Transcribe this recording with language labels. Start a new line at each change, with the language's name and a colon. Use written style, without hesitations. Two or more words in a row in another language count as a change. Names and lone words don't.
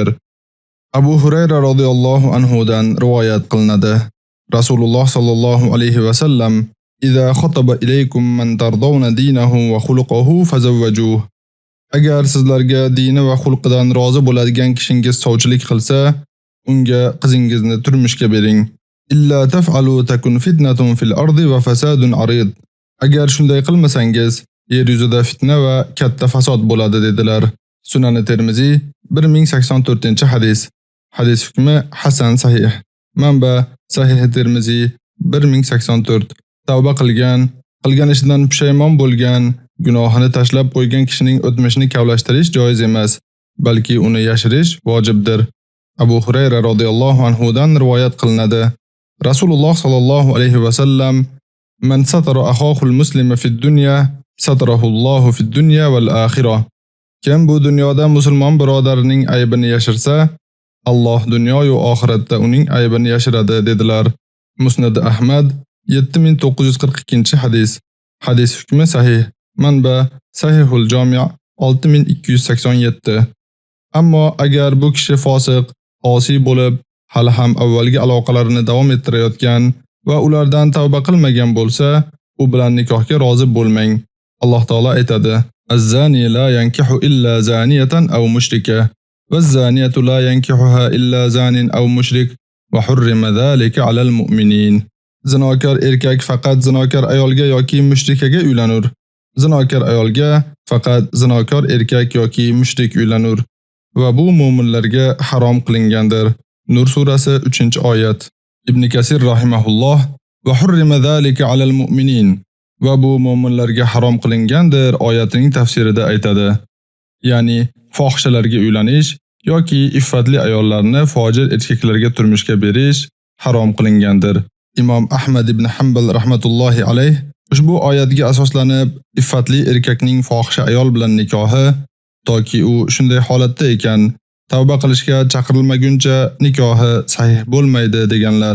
Uzbek: Abu Hurayra
Arabic: رضي الله عنه
Uzbek: dan rivoyat qilinadi.
Arabic: Rasululloh صلى الله عليه وسلم إذا خطب إليكم من ترضون دينه وخلقه فزوجوه."
Uzbek: Agar sizlarga dini va xulqidan rozi bo'ladigan kishingiz sovchilik qilsa, unga qizingizni turmushga bering.
Arabic: إلا تفعلوا تكن فتنة في الأرض وفساد عريض.
Uzbek: Agar shunday qilmasangiz, yer yuzida fitna va katta fasod bo'ladi dedilar. Sunan Termiziy 1084-hadis. Hadis hukmi hasan sahih. Manba Sahih Termiziy 1084. Tavba qilgan ishidan pushaymon bo'lgan, gunohini tashlab qo'ygan kishining o'tmishini kavlashtirish joiz emas, balki uni yashirish vojibdir. Abu Hurayra
Arabic: رضي الله عنه
Uzbek: dan rivoyat qilinadi.
Arabic: Rasululloh صلى الله عليه وسلم من ستر أخاه المسلم في الدنيا ستره الله في الدنيا والآخرة."
Uzbek: Kim bu dunyoda musulmon birodarining aybini yashirsa, Alloh dunyo va oxiratda uning aybini yashiradi dedilar. Musnad Ahmad 7942-hadis. Hadis hukmi sahih. Manba Sahihul Jami' 6287. Ammo agar bu kishi fosiq, osiy bo'lib, hali ham avvalgi aloqalarini davom ettirayotgan va ulardan tavba qilmagan bo'lsa, u bilan nikohga rozi bo'lmang. Alloh taolo aytadi:
Arabic: "الزاني لا ينكح إلا زانية أو مشركة والزانية لا ينكحها إلا زان أو مشرك وحرم ذلك على المؤمنين."
Uzbek: Zinokor erkak faqat zinokor ayolga yoki mushrikaga uylanur. Zinokor ayolga faqat zinokor erkak yoki mushrik uylanur va bu mu'minlarga harom qilingandir. Nur surasi 3-oyat. Ibn Kasir rahimahulloh:
Arabic: "وحرم ذلك على المؤمنين"
Uzbek: va bu mu'minlarga harom qilingandir oyatining tafsirida aytadi. Ya'ni fohishalarga uylanish yoki iffatli ayollarni fojir erkaklarga turmushga berish harom qilingandir. Imom Ahmad ibn Hanbal
Arabic: رحمة الله عليه
Uzbek: ushbu oyatga asoslanib iffatli erkakning fohisha ayol bilan nikohi toki u shunday holatda ekan tavba qilishga chaqirilmaguncha nikohi sahih bo'lmaydi deganlar.